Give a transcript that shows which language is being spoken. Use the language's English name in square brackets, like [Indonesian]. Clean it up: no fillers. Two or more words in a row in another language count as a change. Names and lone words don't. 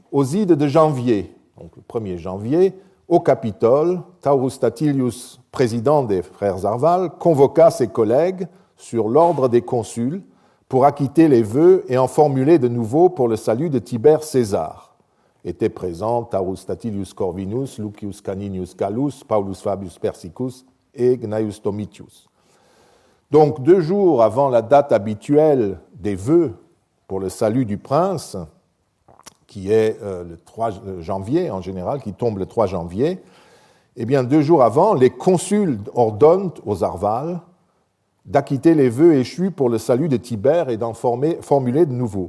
[French] Aux ides de janvier, donc le 1er janvier, au Capitole, Taurus Statilius, président des frères Zarval, convoqua ses collègues sur l'ordre des consuls pour acquitter les vœux et en formuler de nouveaux pour le salut de Tibère César. Étaient présents Taurus Statilius Corvinus, Lucius Caninius Gallus, Paulus Fabius Persicus et Gnaeus Domitius. Donc, 2 jours avant la date habituelle des vœux pour le salut du prince, qui est le 3 janvier en général, qui tombe le 3 janvier, eh bien, 2 jours avant, les consuls ordonnent aux Arvales d'acquitter les vœux échus pour le salut de Tibère et d'en formuler de nouveaux.